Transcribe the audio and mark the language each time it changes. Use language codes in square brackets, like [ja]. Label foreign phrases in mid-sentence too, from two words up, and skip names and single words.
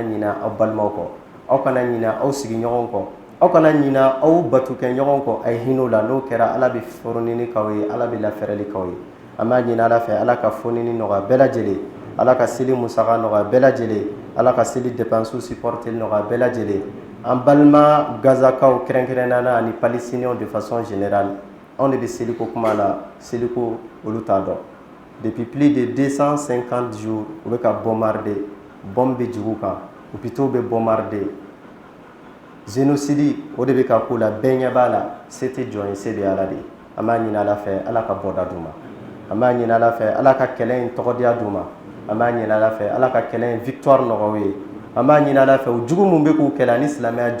[bm] ɲina aw balimaw kɔ aw kana ɲina aw sigiɲɔgɔnw kɔ aw kana ɲina aw batukɛɲɔgɔnw kɔ a ye hinɛ o la n'o kɛra Ala bɛ fɔrɔnini k'aw ye Ala bɛ lafɛrɛli k'aw ye an b'a ɲini Ala fɛ Ala ka fonini nɔgɔya bɛɛ lajɛlen Ala ka seli musaka nɔgɔya bɛɛ lajɛlen Ala ka seli [fr] dépenses supporter [bm] nɔgɔya bɛɛ lajɛlen an balima gazakaw kɛrɛnkɛrɛnnenya la ani palestiniens [fr] de façon générale [bm] anw de bɛ seliko kuma la seliko olu t'a dɔn [fr] depuis plus de 250 jours [bm] u bɛ ka bombarder bombe bɛ jigin u kan hôpitaux bɛ bombarder génocide o de bɛ ka k'u la bɛɛ ɲɛ b'a la se tɛ jɔn ye se bɛ Ala de ye an b'a ɲini Ala fɛ Ala ka bɔda d'u ma an b'a ɲini Ala fɛ Ala ka kɛlɛ in tɔgɔdiya d'u ma an b'a ɲini Ala fɛ Ala ka kɛlɛ in victoire nɔgɔya u ye an b'a ɲini Ala fɛ o jugu min bɛ k'u kɛlɛ ani silamɛya